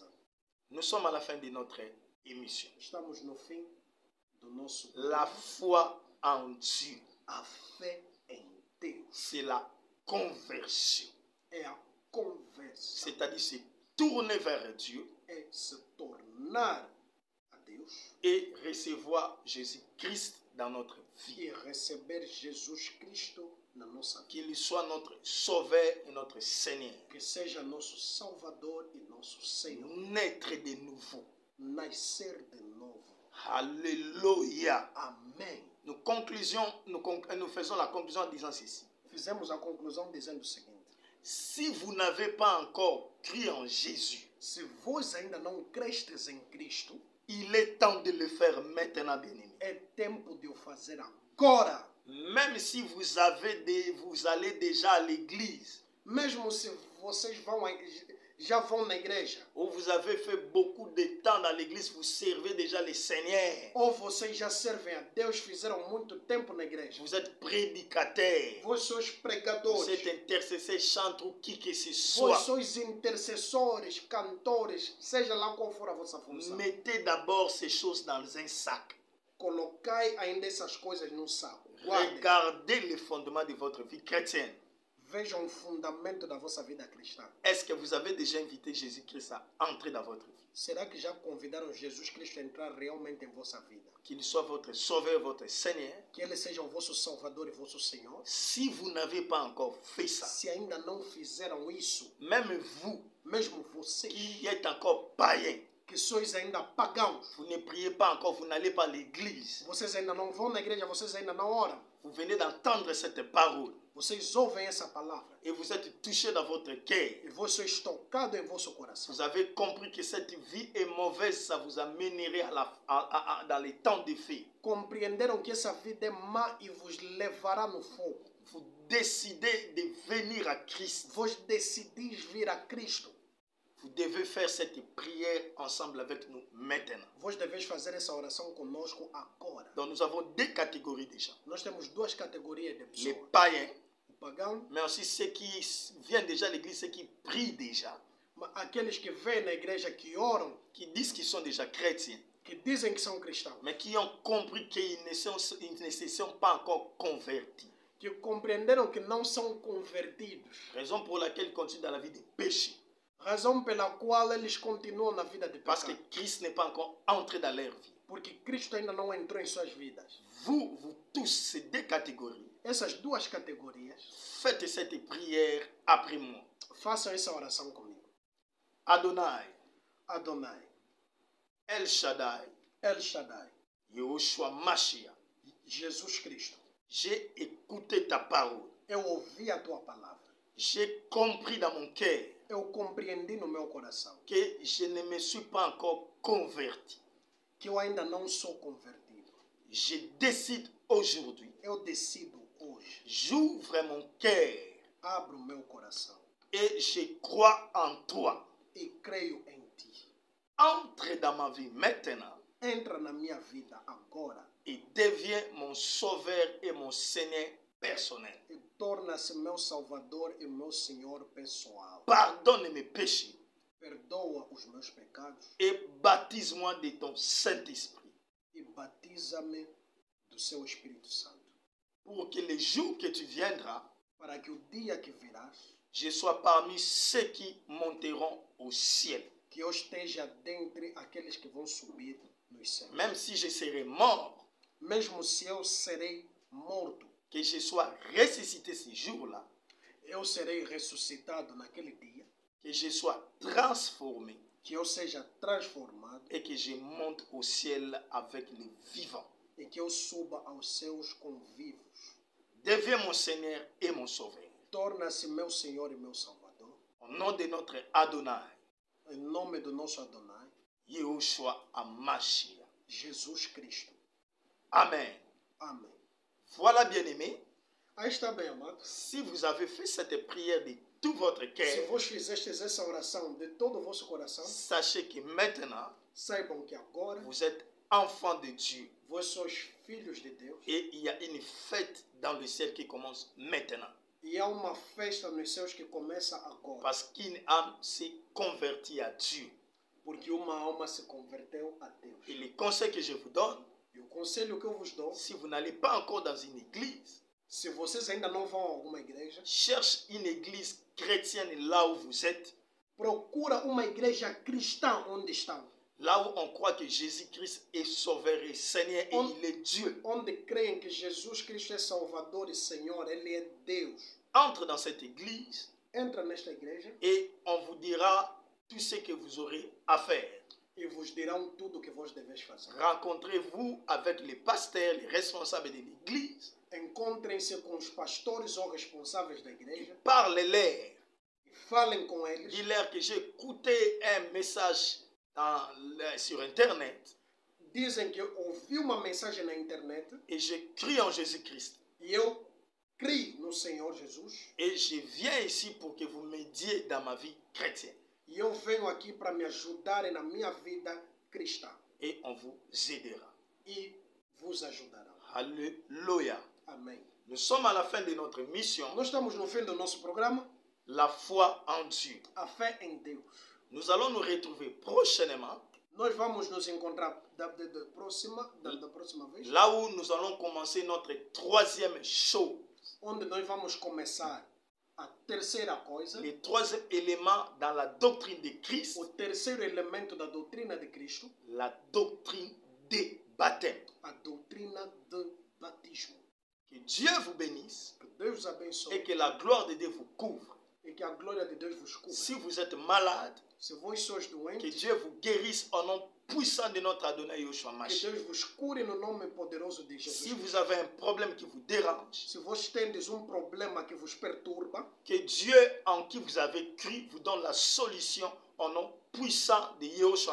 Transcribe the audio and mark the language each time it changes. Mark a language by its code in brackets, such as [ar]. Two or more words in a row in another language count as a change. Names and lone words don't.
[fr] Nous sommes à la fin de notre émission. [pt] Estamos no fim do nosso [fr] La foi en Dieu, [pt] a fé em Deus [fr] c'est la conversion. [pt] é a conversão, [fr] C'est-à-dire se tourner vers Dieu [pt] é se tornar a Deus [fr] et recevoir Jésus-Christ dans notre vie. [pt] e receber Jesus Cristo na nossa vida. [fr] Qu'il soit notre sauveur et notre Seigneur. [pt] Que seja nosso Salvador e nosso Senhor. [fr] Naître de nouveau. [pt] Nascer de novo. [fr] Alléluia. [pt] Amém. [fr] Nous faisons la conclusion en disant ceci. [pt] Fizemos a conclusão dizendo o seguinte: [fr] Si vous n'avez pas encore cru en Jésus, [pt] se vós ainda não crestes em Cristo, [fr] il est temps de le faire maintenant, bien-aimé. [pt] é tempo de o fazer agora. [fr] Même si vous allez déjà à l'église, [pt] Mesmo se vocês já vão na igreja, [fr] ou vous avez fait beaucoup de temps dans l'église, vous servez déjà le Seigneur, [pt] ou vocês já servem a Deus, fizeram muito tempo na igreja. [fr] vous êtes prédicateur, [pt] Vós sois [fr] vous [pt] pregadores, [fr] êtes intercesseur, chanteur ou qui que ce [pt] vós [fr] soit. [pt] sois intercessores, cantores, seja lá qual for a vossa função. [fr] Mettez d'abord ces choses dans un sac. [pt] Colocai ainda essas coisas num saco. Guardem. [fr] Regardez le fondement de votre vie chrétienne. [pt] Vejam o fundamento da vossa vida cristã. [fr] Est-ce que vous avez déjà invité Jésus-Christ à entrer dans votre vie? [pt] Será que já convidaram Jesus Cristo a entrar realmente em vossa vida? [fr] Qu'il soit votre sauveur, votre Seigneur. [pt] Que Ele seja o vosso Salvador e vosso Senhor? [fr] Si vous n'avez pas encore fait ça, [pt] Se ainda não fizeram isso, [fr] même vous [pt] mesmo vocês [fr] qui êtes encore païens, [pt] que sois ainda pagãos, [fr] vous ne priez pas encore, vous n'allez pas à l'église, [pt] vocês ainda não vão na igreja, vocês ainda não oram, [fr] vous venez d'entendre cette parole [pt] vocês ouvem essa palavra [fr] et vous êtes touché dans votre cœur. [pt] e vós sois tocados em vosso coração. [fr] Vous avez compris que cette vie est mauvaise, ça vous amènerait dans les temps de feu. [pt] Compreenderam que essa vida é má e vos levará no fogo. [fr] Vous décidez de venir à Christ. [pt] Vós decidis vir a Cristo. [fr] Vous devez faire cette prière ensemble avec nous maintenant. [pt] Vós deveis fazer essa oração conosco agora. [fr] Donc nous avons deux catégories déjà. [pt] Nós temos duas categorias de [fr] Les [pt] pessoas. [fr] païens, [pt] O pagão, [fr] mais aussi ceux qui viennent déjà à l'église, ceux qui prient déjà, [pt] aqueles que vêm na igreja, que oram, [fr] qui disent qu'ils sont déjà chrétiens, [pt] que dizem que são cristãos, [fr] mais qui ont compris qu'ils ne se sont pas encore convertis. [pt] que compreenderam que não são convertidos. [fr] Raison pour laquelle ils continuent dans la vie de péché. [pt] Razão pela qual eles continuam na vida de [fr] Parce que [pt] pecado. [fr] Christ n'est pas encore entré dans leur vie. [pt] Porque Cristo ainda não entrou em suas vidas. [fr] Vous tous, ces deux catégories, [pt] Essas duas categorias, [fr] faites cette prière après moi. [pt] façam essa oração comigo. [fr] Adonai, [pt] Adonai, [fr] El Shaddai, [pt] El Shaddai, [fr] Yahushua Mashiach, [pt] Jesus Cristo. [fr] j'ai écouté ta parole. [pt] Eu ouvi a tua palavra. [fr] J'ai compris dans mon cœur [pt] Eu compreendi no meu coração [fr] que je ne me suis pas encore converti. [pt] que eu ainda não sou convertido. [fr] Je décide aujourd'hui, [pt] Eu decido hoje. [fr] j'ouvre mon cœur [pt] Abro o meu coração [fr] et je crois en toi. [pt] e creio em ti. [fr] Entre dans ma vie maintenant [pt] Entra na minha vida agora [fr] et deviens mon sauveur et mon Seigneur personnel. [pt] e torna-se meu Salvador e meu Senhor pessoal. [fr] Pardonne mes péchés [pt] Perdoa os meus pecados [fr] et baptise-moi de ton Saint-Esprit [pt] e batiza-me do seu Espírito Santo. [fr] pour que le jour que tu viendras, [pt] Para que o dia que virás, [fr] je sois parmi ceux qui monteront au ciel. [pt] que eu esteja dentre aqueles que vão subir nos céus. [fr] Même si je serai mort, [pt] Mesmo se eu serei morto, [fr] que je sois ressuscité ce jour-là, [pt] eu serei ressuscitado naquele dia [fr] que je sois transformé [pt] que eu seja transformado [fr] et que je monte au ciel avec les vivants. [pt] e que eu suba aos céus com vivos. [fr] Deviens mon Seigneur et mon Sauveur. [pt] Torna-se meu Senhor e meu Salvador. [fr] Au nom de notre Adonai, [pt] Em nome do nosso Adonai, [fr] Yahushua Hamashiach. [pt] Jesus Cristo. [fr] Amen. [pt] Amém. [fr] Voilà, bien-aimés, [pt] Aí está bem, amado. [fr] si vous avez fait cette prière de tout votre [pt] Se [fr] cœur, [pt] vos fizestes essa oração de todo o vosso coração, [fr] sachez que maintenant, [pt] saibam que agora [fr] vous êtes enfants de Dieu. [pt] vós sois filhos de Deus. [fr] Et il y a une fête dans le ciel qui commence maintenant. [pt] E há uma festa nos céus que começa agora. [fr] Parce qu'une âme s'est convertie à Dieu. [pt] Porque uma alma se converteu a Deus. [fr] Et le conseil que je vous donne, [pt] E o conselho que eu vos dou, [fr] si vous n'allez pas encore dans une église, [pt] se vocês ainda não vão a alguma igreja, [fr] cherche une église chrétienne là où vous êtes, [pt] procura uma igreja cristã onde estão. [fr] là où on croit que Jésus-Christ est sauveur et Seigneur et il est Dieu. [pt] Onde creem que Jesus Cristo é Salvador e Senhor, Ele é Deus. [fr] Entre dans cette église [pt] Entra nesta igreja [fr] et on vous dira tout ce que vous aurez à faire. [pt] e vos dirão tudo o que vos deveis fazer. [fr] Rencontrez-vous avec les pasteurs, les responsables de l'église. [pt] Encontrem-se com os pastores ou responsáveis da igreja [fr] Parlez-leur. [pt] e falem com eles. [fr] Dis-leur que j'ai écouté un message sur Internet [pt] Dizem que ouvi uma mensagem na internet [fr] et je crie en Jésus-Christ. [pt] e eu criei no Senhor Jesus [fr] Et je viens ici pour que vous m'aidiez dans ma vie chrétienne. [pt] e eu venho aqui para me ajudarem na minha vida cristã [fr] Et on vous aidera. [pt] e vos ajudarão. [fr] Alléluia. [pt] Amém. [fr] Nous sommes à la fin de notre mission, [pt] Nós estamos no fim do nosso programa, [fr] la foi en Dieu. [pt] a fé em Deus. [fr] Nous allons nous retrouver prochainement, [pt] Nós vamos nos encontrar da próxima vez, [fr] là où nous allons commencer notre troisième show, [pt] onde nós vamos começar a terceira coisa, [fr] le troisième élément dans la doctrine de Christ, [pt] o terceiro elemento da doutrina de Cristo, [fr] la doctrine des baptêmes. [pt] a doutrina do batismo. [fr] Que Dieu vous bénisse [pt] Que Deus abençoe [fr] et que la gloire de Dieu vous couvre. [pt] e que a glória de Deus vos cubra. [fr] Si vous êtes malade, [pt] Se vós sois [fr] que [pt] doentes, [fr] Dieu vous guérisse au nom puissant de notre Adonai Yahushua [pt] que [fr] Mashiach. [pt] Deus vos cure no nome poderoso de Jesus. [fr] Si vous avez un problème qui vous dérange, [pt] Se vós tendes problema que vos perturba, [fr] que Dieu en qui vous avez cru vous donne la solution au nom puissant de Yahushua